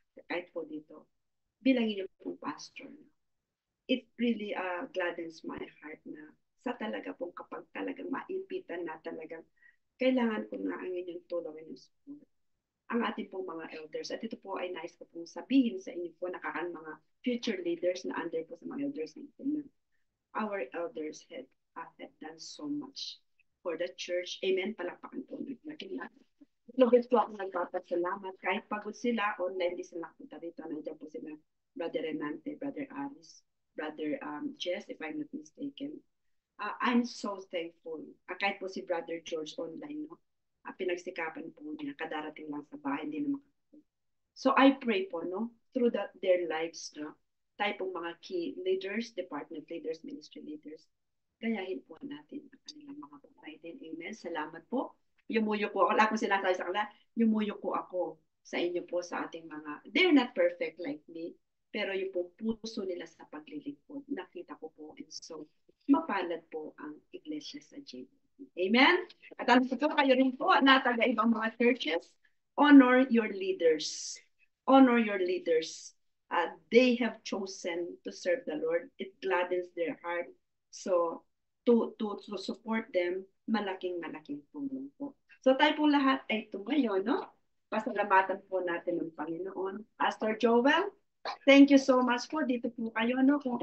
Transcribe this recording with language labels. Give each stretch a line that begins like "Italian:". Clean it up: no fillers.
Filipino: Kahit po dito, bilangin niyo pong pastor, no?
English: It really gladdens my heart
Filipino: na sa talaga pong kapag talagang maipitan na talagang kailangan ko na ang inyong tulong, inyong support. Ang ating pong mga elders. At ito po ay nice ko pong sabihin sa inyo po na mga future leaders na under po sa mga elders natin.
English: Our elders had done so much for the church.
Filipino: Amen. Palakpakan po natin natin. Lubos po ako nagpapasalamat. Kahit pagod sila, online di sila punta rito. Nandiyan po sila, Brother Renante, Brother Aris, Brother Jess,
English: if I'm not mistaken. I'm so thankful.
Filipino: Kahit po si Brother George online, no? Pinagsikapan po niya, kadarating lang sa bahay, hindi na makakapag.
English: So I pray
Filipino: po, no?
English: Through their lives,
Filipino: no? Tayo pong mga key leaders, department leaders, ministry leaders, gayahin po natin ang kanilang mga buhay din. Amen. Salamat po. Yumuyo po. Wala akong sinasabi sa kanila. Yumuyo po ako sa inyo po sa ating mga,
English: they're not perfect like me,
Filipino: pero yung po puso nila sa paglilingkod, nakita ko po. And so, mapalad po ang iglesia sa JB. Amen? At ang po kayo rin po na taga-ibang mga churches,
English: honor your leaders. Honor your leaders. They have chosen to serve the Lord. It gladdens their heart. So, to support them,
Filipino: malaking tulong po. So, tayo po lahat ay tumayo, no? Pasalamatan po natin ng Panginoon. Pastor Joel,
English: thank you so much
Filipino: po. Dito po kayo, no?